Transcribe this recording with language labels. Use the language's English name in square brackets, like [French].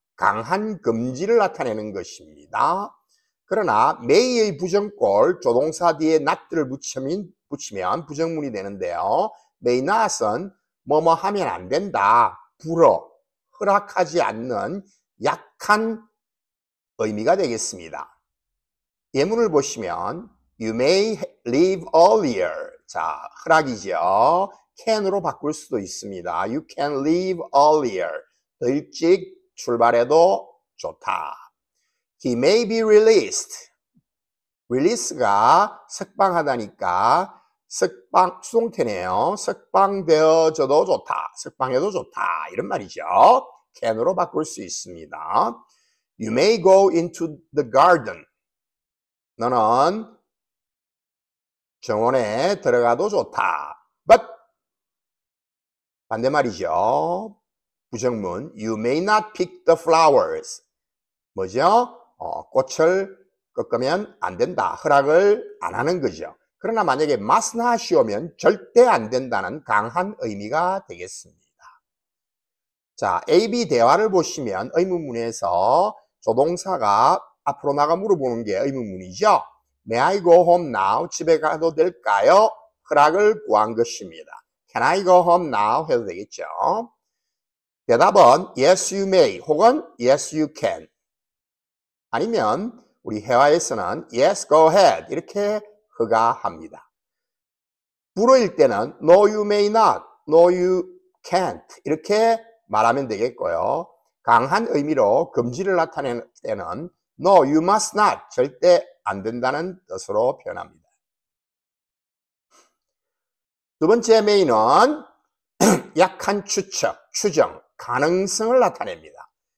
[Korean] 강한 금지를 나타내는 것입니다. 그러나 may의 부정꼴 조동사 뒤에 not를 붙이면 부정문이 되는데요. may not은 뭐뭐 하면 안 된다. 불어, 허락하지 않는 약한 의미가 되겠습니다. 예문을 보시면 [English] You may leave earlier. [Korean] 자, 허락이죠. can으로 바꿀 수도 있습니다. [English] You can leave earlier. [Korean] 더 일찍 출발해도 좋다. [English] He may be released. [Korean] release가 석방하다니까 수동태네요. 석방되어져도 좋다. 석방해도 좋다. 이런 말이죠. can으로 바꿀 수 있습니다. [English] You may go into the garden. [Korean] 너는 정원에 들어가도 좋다. [English] But [Korean] 반대말이죠. [English] 부정문 You may not pick the flowers. [Korean] 뭐죠? 꽃을 꺾으면 안 된다. 허락을 안 하는 거죠. 그러나 만약에 must not이 오면 절대 안 된다는 강한 의미가 되겠습니다. 자, A, B 대화를 보시면 의문문에서 조동사가 앞으로 나가 물어보는 게 의문문이죠. [English] May I go home now? [Korean] 집에 가도 될까요? 허락을 구한 것입니다. [English] Can I go home now? [Korean] 해도 되겠죠. [English] 대답은 Yes, you may 혹은 Yes, you can. [Korean] 아니면 우리 회화에서는 [English] Yes, go ahead [Korean] 이렇게 허가합니다. 불어일 때는 [English] No, you may not, No, you can't [Korean] 이렇게 말하면 되겠고요. 강한 의미로 금지를 나타낼 때는 [English] No, you must not [Korean] 절대 안 된다는 뜻으로 표현합니다. 두 번째 may는 약한 추측, 추정, 가능성을 나타냅니다.